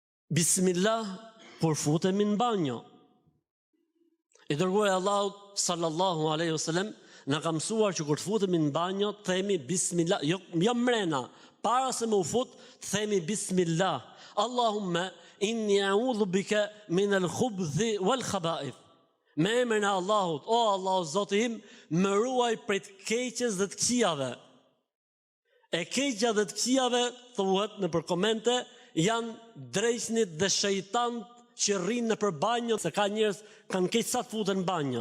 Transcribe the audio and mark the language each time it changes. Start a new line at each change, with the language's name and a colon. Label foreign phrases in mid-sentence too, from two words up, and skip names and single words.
Albanian: Bismillah kur futemi në banjo. I dërguari Allahut
Arabic: صلى الله عليه وسلم
Albanian: na ka mësuar që kur të futemi në banjo, të themi bismillah, jo mrena, para se më u fut, të themi bismillah.
Arabic: اللهم إني أعوذ بك من الخبث والخبائث.
Albanian: Me emrin e Allahut, o Allahu Zoti im, më ruaj prej të keqes dhe të këqijave. E keqja dhe të këqijave, thuhet në përkomente, janë drejtënit dhe shejtant që rrinë në përbanjo, se ka njerëz kanë keq sa të futen në banjo.